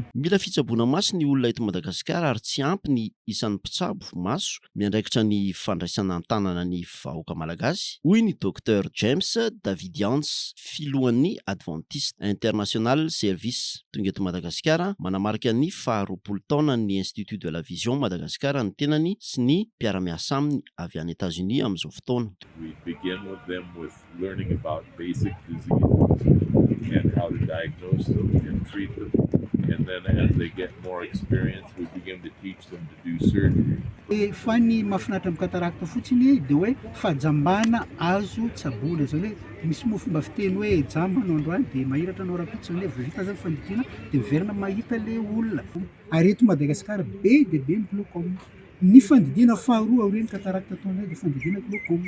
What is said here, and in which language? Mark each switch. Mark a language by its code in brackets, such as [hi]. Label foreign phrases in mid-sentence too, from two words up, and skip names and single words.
[mg] Mila fitsaboana maso ny olona eto Madagasikara ary tsy ampy ny isan'ny mpitsabo maso miandraikitra ny fandraisana an-tanana ny vahoaka malagasy. Hoy ny docteur James Davidians, filohan'ny Adventiste International Service. Tonga eto Madagasikara manamarika ny 20 taona ny Institut de la Vision Madagasikara ny tenany sy ny mpiara-miasa aminy avy any États-Unis amin'izao fotoana. [en] We begin with them with learning about basic diseases and how to diagnose them and treat them. And then as they get more experience, we begin to teach them to do surgery. [mg] Fa ny mahafinaritra amin'ny katarakta fotsiny dia hoe fahajambana azo tsaboana. Izany hoe misy moa fomba fiteny hoe jamba no androany dia mahiratra anao rapitsa hoe vita zany fandidiana dia miverina mahita le olona. Ary eto Madagasikara be dia be ny glaucome. Ny fandidiana faharoa aorian'ny katarakta ataonay dia fandidiana glaucome.